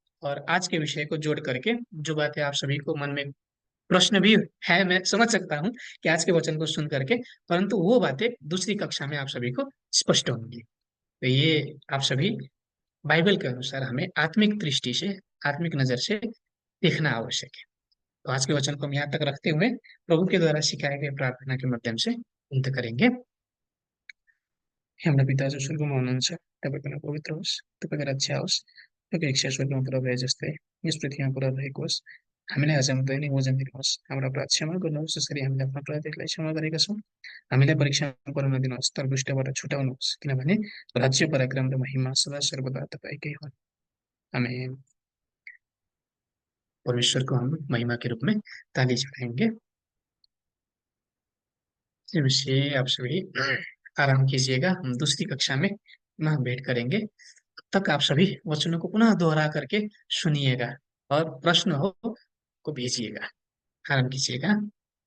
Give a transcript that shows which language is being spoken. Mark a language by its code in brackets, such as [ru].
[hi] और आज के विषय को जोड़ करके जो बातें आप सभी को मन में प्रश्न भी है, मैं समझ सकता हूँ कि आज के वचन को सुन करके, परंतु वो बातें दूसरी कक्षा में आप सभी को स्पष्ट होंगी। तो ये आप सभी बाइबल के अनुसार हमें आत्मिक दृष्टि से, आत्मिक नजर से देखना आवश्यक है। तो आज के वचन को हम यहाँ तक रखते हुए प्रभु के द्वारा सिखाए गए प्रार्थना के माध्यम से अंत करेंगे। [ne] हे हमारा पिता जो स्वर्गमा हुनुहुन्छ, तपाईँको नाम पवित्र होस्, तपाईँको राज्य आओस्, तपाईँको इच्छा स्वर्गमा पुरा भए जस्तै यस पृथ्वीमा पुरा भएको होस्। हामीलाई आज हाम्रो दैनिक भोजन दिनुहोस्, हाम्रो अपराध क्षमा गर्नुहोस् जसरी हामीले आफ्नो अपराधीहरूलाई क्षमा गरेका छौँ। हामीलाई परीक्षामा पर्न नदिनुहोस् तर दुष्टबाट छुटाउनुहोस्, किनभने राज्य, पराक्रम र महिमा सदा सर्वदा तपाईँकै हुन्। आमेन। [hi] परमेश्वर को हम महिमा के रूप में ताली चढ़ाएंगे। से आप सभी आराम कीजिएगा, हम दूसरी कक्षा में पुनः भेंट करेंगे। तब तक आप सभी वचनों को पुनः दोहरा करके सुनिएगा। और प्रश्न हो को भेजिएगा, आराम कीजिएगा।